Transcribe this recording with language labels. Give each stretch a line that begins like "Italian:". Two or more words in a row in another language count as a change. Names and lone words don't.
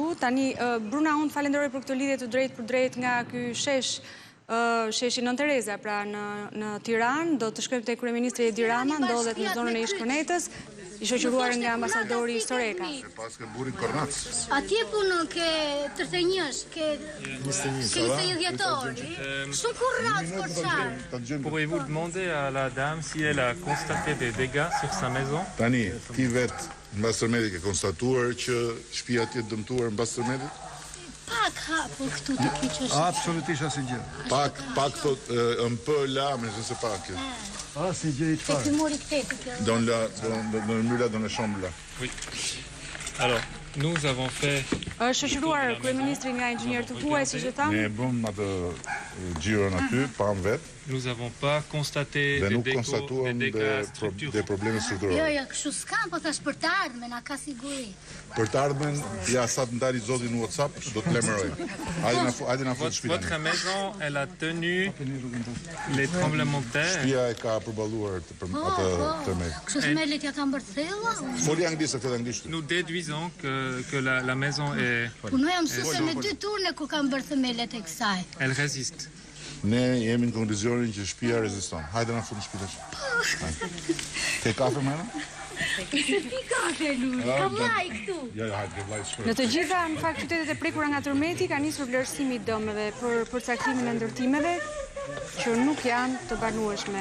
Albanian: Tani, Bruna, unë falenderoj për këtë lidhje të drejt për drejt nga ky sheshi Nën Tereza, pra në Tiranë. Do të shkojmë te kryeministri Edi Rama, ndodhet në zonën e Ish-Kornetës, i shoqëruar nga ambasadori Soreka. Atje punon ke tërtenjësh, ke 21 dhjetori. Shumë kurrat forçar.
French: Pourriez-vous demander à la dame si elle a constaté des dégâts sur sa maison?
Albanian: Tani, ti vetë mbas tërmetit ke konstatuar që shtëpia ti e dëmtuar mbas tërmetit? Pa, pak hapur këtu të kyçesh. Absolutisht asnjë gjë. Pak thot la,
French: mais je sais pas.
Albanian: Asnjë gjë i çfarë. Ti mori këtë kjo.
French: Dans le mur là, dans la chambre là. Oui. Alors, nous avons fait...
Albanian: Është shoqëruar kryeministri nga inxhinier të huaj, siç e tham. Ne bëm atë xhiron aty, pam vet.
French: Nous n'avons pas constaté des dégâts structurels. Des problèmes structurels.
Albanian: Jo, kështu s'ka, po thash për të ardhmen, a ka siguri. Për të ardhmen, ja sa të ndali zoti në WhatsApp, do të lajmëroj. Hajde na fut shtëpinë.
French: Votre maison, elle a tenu les tremblements de terre.
Albanian: Shtëpia e ka përballuar atë tërmet. Kështu themelet ja kanë bërë thella? Foli anglisht, këtë anglisht.
French: Nous déduisons que la maison est...
Albanian: Punoj mësuese me 2 turne kur kanë bërë themelet e kësaj.
French: Elle résiste.
Albanian: Ne jemi në konkluzionin që shtëpia reziston. Hajde na fut në shtëpi tash. Ke kafe më? Pi kafe lut, ka vllai këtu. Ja, hajde vllai shkruaj. Në të gjitha, në fakt, qytetet e prekura nga tërmeti ka nisur vlerësimi i dëmeve për përcaktimin e ndërtimeve që nuk janë të banueshme.